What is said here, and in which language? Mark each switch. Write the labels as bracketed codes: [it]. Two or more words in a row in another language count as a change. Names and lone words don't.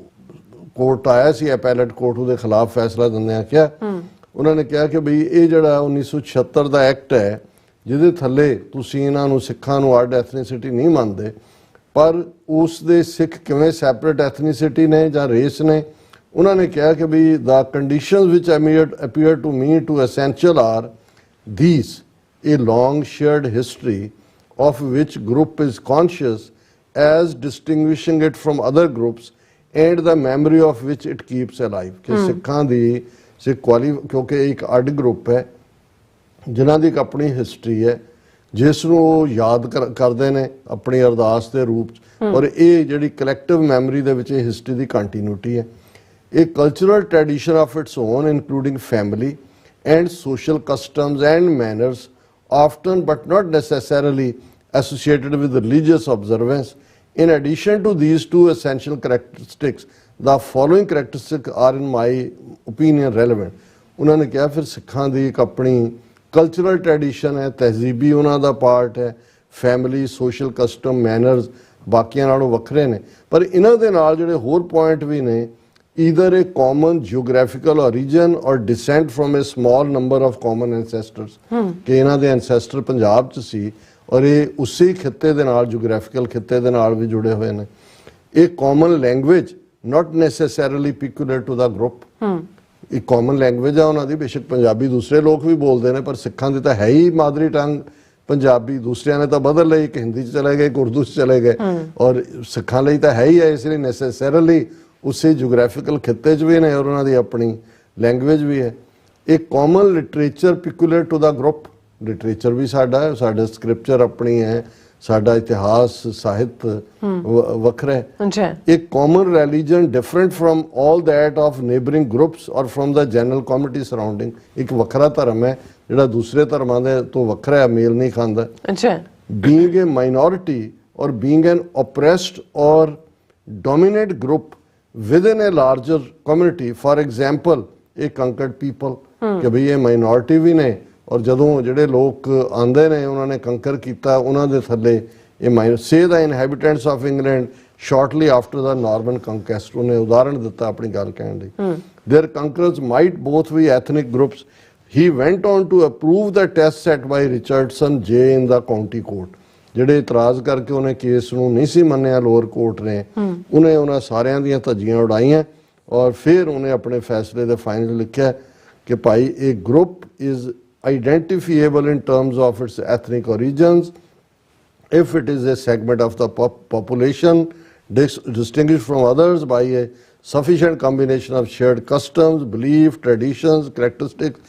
[pa] ਕੋਰਟ ਆਇਆ ਸੀ [en] appellate court [pa] ਉਹਦੇ ਖਿਲਾਫ ਫੈਸਲਾ ਦਿੰਦਿਆਂ ਕਿਹਾ, ਉਹਨਾਂ ਨੇ ਕਿਹਾ ਕਿ ਬਈ ਇਹ ਜਿਹੜਾ 1976 ਦਾ ਐਕਟ ਹੈ ਜਿਹਦੇ ਥੱਲੇ ਤੁਸੀਂ ਇਹਨਾਂ ਨੂੰ ਸਿੱਖਾਂ ਨੂੰ ਅੱਡ ਐਥਨੀਸਿਟੀ ਨਹੀਂ ਮੰਨਦੇ, ਪਰ ਉਸ ਦੇ ਸਿੱਖ ਕਿਵੇਂ [en] separate ethnicity [pa] ਨੇ ਜਾਂ ਰੇਸ ਨੇ, ਉਹਨਾਂ ਨੇ ਕਿਹਾ ਕਿ ਵੀ [en] the conditions which appear to me to essential are these: a long shared history of which group is conscious as distinguishing it from other groups and the memory of which it keeps alive। [pa] ਕਿ ਸਿੱਖਾਂ ਦੀ ਕਿਉਂਕਿ ਇੱਕ ਅੱਡ ਗਰੁੱਪ ਹੈ ਜਿਨ੍ਹਾਂ ਦੀ ਇੱਕ ਆਪਣੀ ਹਿਸਟਰੀ ਹੈ ਜਿਸ ਨੂੰ ਉਹ ਯਾਦ ਕਰਦੇ ਨੇ ਆਪਣੀ ਅਰਦਾਸ ਦੇ ਰੂਪ 'ਚ, ਔਰ ਇਹ ਜਿਹੜੀ [en] collective memory [pa] ਦੇ ਵਿੱਚ ਇਹ ਹਿਸਟਰੀ ਦੀ ਕੰਟੀਨਿਊਟੀ ਹੈ। [en] A cultural tradition of its own, including family and social customs and manners, often but not necessarily associated with religious observance. In addition to these two essential characteristics, the following characteristics are in my opinion relevant। [pa] ਉਹਨਾਂ ਨੇ ਕਿਹਾ ਫਿਰ ਸਿੱਖਾਂ ਦੀ ਇੱਕ ਆਪਣੀ [en] cultural tradition [pa] ਹੈ, ਤਹਿਜ਼ੀਬੀ ਉਹਨਾਂ ਦਾ ਪਾਰਟ ਹੈ, [en] family, social custom, manners [pa] ਬਾਕੀਆਂ ਨਾਲੋਂ ਵੱਖਰੇ ਨੇ, ਪਰ ਇਹਨਾਂ ਦੇ ਨਾਲ ਜਿਹੜੇ ਹੋਰ ਪੁਆਇੰਟ ਵੀ ਨੇ, [en] either a common geographical origin or descent from a small number of common ancestors। [pa] ਕਿ ਇਹਨਾਂ ਦੇ ancestor ਪੰਜਾਬ 'ਚ ਸੀ ਔਰ ਇਹ ਉਸੇ ਖਿੱਤੇ ਦੇ ਨਾਲ ਜੀਓਗ੍ਰਾਫਿਕਲ ਖਿੱਤੇ ਦੇ ਨਾਲ ਵੀ ਜੁੜੇ ਹੋਏ ਨੇ। [en] ਇਹ common language not necessarily peculiar to the group। [pa] ਇੱਕ [en] common language [pa] ਆ ਉਹਨਾਂ ਦੀ, ਬੇਸ਼ੱਕ ਪੰਜਾਬੀ ਦੂਸਰੇ ਲੋਕ ਵੀ ਬੋਲਦੇ ਨੇ ਪਰ ਸਿੱਖਾਂ ਦੀ ਤਾਂ ਹੈ ਹੀ ਮਾਦਰੀ ਟੰਗ ਪੰਜਾਬੀ, ਦੂਸਰਿਆਂ ਨੇ ਤਾਂ ਬਦਲ ਲਈ, ਇੱਕ ਹਿੰਦੀ 'ਚ ਚਲੇ ਗਏ, ਇੱਕ ਉਰਦੂ 'ਚ ਚਲੇ ਗਏ, ਔਰ ਸਿੱਖਾਂ ਲਈ ਤਾਂ ਹੈ ਹੀ ਹੈ, ਇਸ ਲਈ ਨੈਸੈਸਰਲੀ ਉਸੇ ਜੀਓਗ੍ਰਾਫਿਕਲ ਖਿੱਤੇ 'ਚ ਵੀ ਨੇ ਔਰ ਉਹਨਾਂ ਦੀ ਆਪਣੀ ਲੈਂਗੁਏਜ ਵੀ ਹੈ। ਇਹ [en] common literature peculiar to the group, [pa] ਲਿਟਰੇਚਰ ਵੀ ਸਾਡਾ ਹੈ, ਸਾਡਾ ਸਕ੍ਰਿਪਚਰ ਆਪਣੀ ਹੈ, ਸਾਡਾ ਇਤਿਹਾਸ ਸਾਹਿਤ ਵੱਖਰਾ ਹੈ। [en] ਇੱਕ common religion different from all that of neighbouring groups or from the general community surrounding. [pa] ਇੱਕ ਵੱਖਰਾ ਧਰਮ ਹੈ ਜਿਹੜਾ ਦੂਸਰੇ ਧਰਮਾਂ ਦੇ ਤੋਂ ਵੱਖਰਾ ਹੈ, ਮੇਲ ਨਹੀਂ ਖਾਂਦਾ। [en] being a minority or being an oppressed or dominant group within a larger community, for example a conquered people, [pa] ਕਿ ਭਈ ਇਹ ਮਾਈਨੋਰਿਟੀ ਵੀ ਨੇ ਔਰ ਜਦੋਂ ਜਿਹੜੇ ਲੋਕ ਆਂਦੇ ਨੇ ਉਹਨਾਂ ਨੇ ਕੰਕਰ ਕੀਤਾ, ਉਹਨਾਂ ਦੇ ਥੱਲੇ ਇਹ [en] say the inhabitants of England shortly after the Norman conquest, [pa] ਉਹਨੇ ਉਦਾਹਰਣ ਦਿੱਤਾ ਆਪਣੀ ਗੱਲ ਕਹਿਣ ਲਈ। [en] their conquerors might both be ethnic groups। he went on to approve the test set by Richardson J in the county court। [pa] ਜਿਹੜੇ ਇਤਰਾਜ਼ ਕਰਕੇ ਉਹਨੇ ਕੇਸ ਨੂੰ ਨਹੀਂ ਸੀ ਮੰਨਿਆ [en] lower court [pa] ਨੇ, ਉਹਨੇ ਉਹਨਾਂ ਸਾਰਿਆਂ ਦੀਆਂ ਧੱਜੀਆਂ ਉਡਾਈਆਂ ਔਰ ਫਿਰ ਉਹਨੇ ਆਪਣੇ ਫੈਸਲੇ ਦੇ ਫਾਈਨਲ ਲਿਖਿਆ ਕਿ ਭਾਈ ਇਹ [en] group is identifiable in terms of its ethnic origins if it is a segment of the population distinguished from others by a sufficient combination of shared customs, belief, traditions, characteristics।